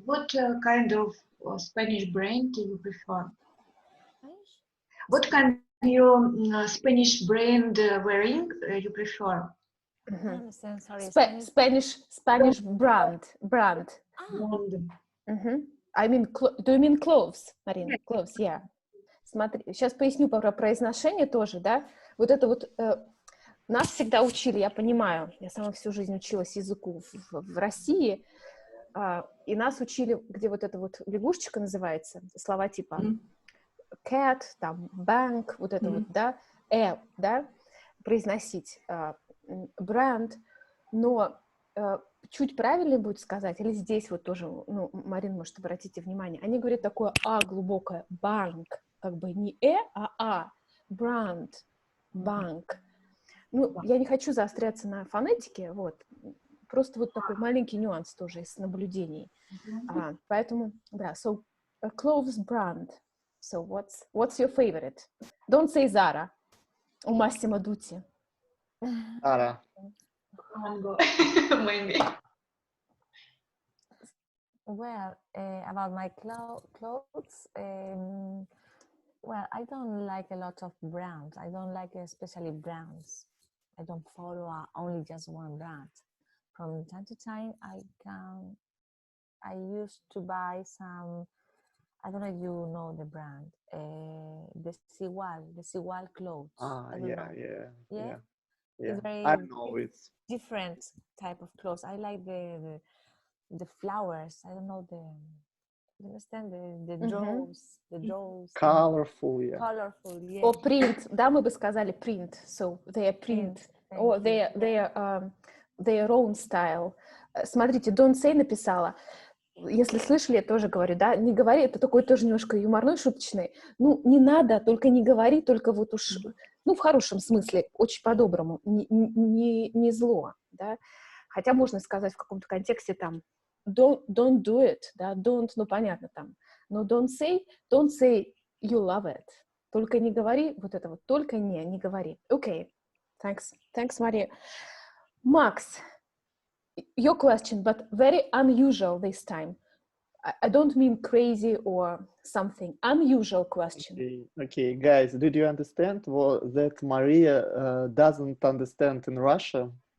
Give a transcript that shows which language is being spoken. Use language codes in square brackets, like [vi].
[en] What kind of Spanish brand do you prefer? What kind of Spanish brand wearing you prefer? Mm-hmm. Sorry, Spanish brand. Mm-hmm. I mean, do you mean clothes, Марин? Clothes, yeah. [ru] Смотри, сейчас поясню про произношение тоже, да. Вот это вот нас всегда учили, я понимаю, я сама всю жизнь училась языку в России, и нас учили, где вот эта вот лягушечка называется, слова типа cat, там, bank, вот это вот, да, да, произносить бренд, но чуть правильнее будет сказать, или здесь вот тоже, ну, Марина, может, обратите внимание, они говорят такое глубокое, банк, как бы не а бренд, банк. Ну, я не хочу заостряться на фонетике, вот, просто вот такой маленький нюанс тоже из наблюдений. Поэтому, да, [en] so, a clothes brand. So, what's your favorite? Don't say Zara or Massimo Dutti. Zara. Maybe. Well, about my clothes, well, I don't like a lot of brands. I don't like especially brands. I don't follow only just one brand. From time to time, I used to buy some, I don't know if you know the brand, the Sigual clothes. Yeah. It's very I know it's different type of clothes. I like the flowers. I don't know you understand the draws, the draws. Colorful, yeah. Colorful, yeah. Or print, [ru] да, мы бы сказали print. [en] So they are print. Or their own style. [ru] Смотрите, [en] Don't Say [ru] написала. Если слышали, я тоже говорю, да, не говори, это такой тоже немножко юморной, шуточный. Ну, не надо, только не говори, только вот уж, ну, в хорошем смысле, очень по-доброму, не зло, да. Хотя можно сказать в каком-то контексте там [en] don't do it, [ru] да, don't, ну, понятно там, но [en] don't say you love it. [ru] Только не говори вот это вот, только не говори. [en] Okay, thanks, Maria. Max, your question, but very unusual this time. I don't mean crazy or something. Unusual question. Okay, guys, did you understand that Maria doesn't understand in Russia?